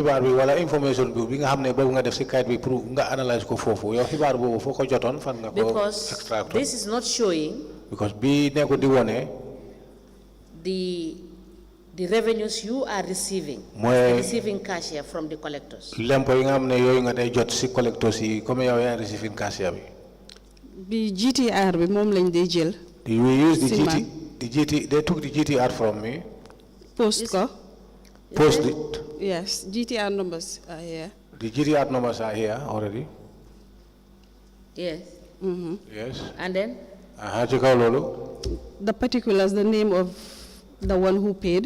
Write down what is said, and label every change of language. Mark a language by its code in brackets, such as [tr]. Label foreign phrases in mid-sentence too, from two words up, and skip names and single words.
[en] Because this is not showing the revenues you are receiving cash here from the collectors. [wo] The GTR bi mom lañ dé jël. [en] We use the GT. They took the GTR from me. Post it. Yes, GTR numbers are here. The GTR numbers are here already. Yes. Yes. And then? The particulars, the name of the one who paid.